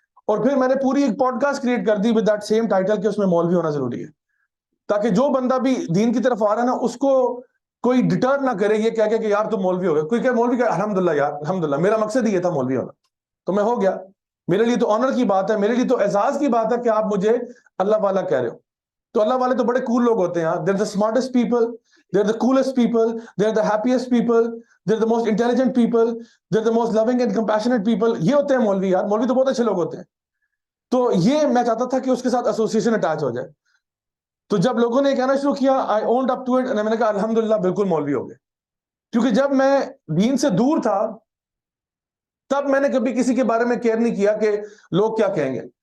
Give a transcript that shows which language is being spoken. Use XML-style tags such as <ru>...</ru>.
<ur>اور پھر میں نے پوری ایک پوڈ کاسٹ کریٹ کر the</ur> <en>with that same title</en> <ur>کہ اس میں مولوی ہونا ضروری ہے, تاکہ جو بندہ بھی دین کی طرف آ رہا ہے نا اس کو کوئی ڈٹر نہ کرے یہ کہہ کے کہ یار تو مولوی ہو گیا. کوئی کہ مولوی کہ الحمدللہ یار الحمدللہ, میرا مقصد ہی یہ تھا مولوی ہونا, تو میں ہو گیا. میرے لیے تو آنر کی بات ہے, میرے لیے تو اعزاز کی بات ہے کہ آپ مجھے اللہ والا کہہ رہے ہو. تو اللہ والے تو بڑے کول لوگ ہوتے ہیں,</ur> <en>they're the smartest people, they're the coolest people, they're the happiest people, they're the most intelligent people, they're the most loving and compassionate people.</en> <ur>یہ ہوتے ہیں مولوی. یار مولوی تو بہت اچھے لوگ ہوتے ہیں. تو یہ میں چاہتا تھا کہ اس کے ساتھ ایسوسیشن اٹیچ ہو جائے. تو جب لوگوں نے کہنا شروع کیا</ur> <en>I owned up to it,</en> <ur>میں نے کہا الحمدللہ بالکل مولوی ہو گئے. کیونکہ جب میں دین سے دور تھا تب میں نے کبھی کسی کے بارے میں کیئر نہیں کیا کہ لوگ کیا کہیں گے.</ur>